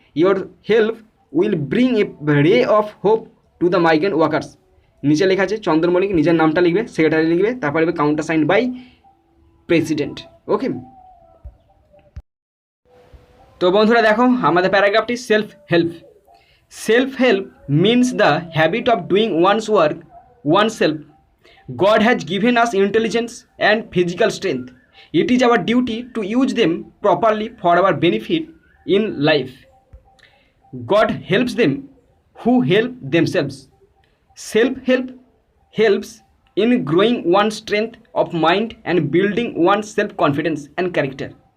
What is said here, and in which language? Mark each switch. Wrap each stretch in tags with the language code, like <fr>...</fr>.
<en>Your help will bring a ray of hope to the migrant workers.</en> <bn>নিচে লেখা আছে চন্দ্রমল্লিক, নিজের নামটা লিখবে, সেক্রেটারি লিখবে, তারপর লিখবে</bn> <en>Counter sign by president.</en> <bn>ওকে, তো বন্ধুরা দেখো আমাদের প্যারাগ্রাফটি</bn> <en>Self help means the habit of doing one's work oneself. God has given us intelligence and physical strength. It is our duty to use them properly for our benefit in life. God helps them who help themselves. Self-help helps in growing one's strength of mind and building one's self-confidence and character.</en>